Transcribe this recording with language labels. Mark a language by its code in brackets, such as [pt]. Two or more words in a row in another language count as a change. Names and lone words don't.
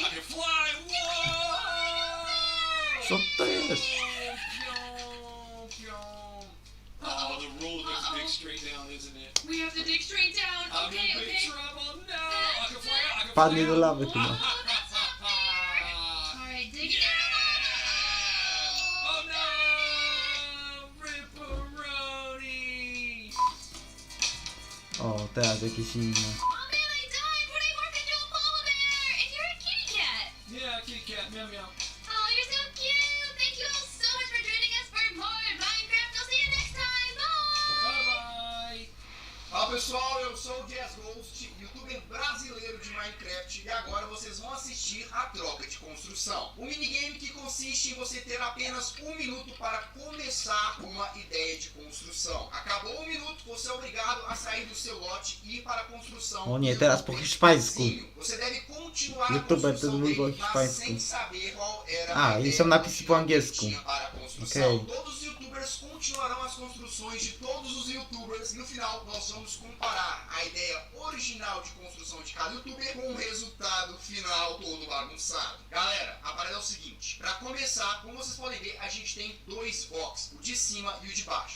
[en] can fly. Whoa. [pl] Co to jest? [en] Oh, the road looks big straight down, isn't it? We have to dig straight down. I'm Okay, in big okay. trouble. No, I can fly out. I can [pl] Padnie [en] fly [pl] do [en] out. [pl] lawy chyba. [en] Oh, that's not fair. Alright, dig it Oh no! Ripperoni! [pl] O, teraz jakieś inne. [en] Oh man, I died when I morphed into a polar bear! And you're a kitty cat! Yeah, kitty cat, meow meow. Oh, you're so cute! Thank you all so much for joining us for more Minecraft. I'll see you next time. Bye! Bye bye! [pt] Fala pessoal, eu sou o Jazz Ghost, youtuber brasileiro de Minecraft, e agora vocês vão assistir a troca de construção. Um minigame que consiste em você ter apenas 1 minuto para começar uma ideia de construção. Acabou 1 minuto, você é obrigado a sair do seu lote e ir para a construção. [pl] O nie, teraz po hiszpańsku. [pt] Você deve continuar a YouTuber construção [pl] to mówił po [pt] dele, mas [pl] hiszpańsku. [pt] sem saber qual era [pl] A, [pt] a [pl] i [pt] ideia [pl] są napisy po [pt] original que ele [pl] angielsku. [pt] tinha para a construção. Ok. Todos os youtubers continuarão as construções de todos os youtubers e no final nós vamos comparar a ideia original de construção de cada youtuber com o resultado final todo bagunçado. Galera, a parada é o seguinte, para começar, como vocês podem ver, a gente tem 2 boxes, o de cima e o de baixo.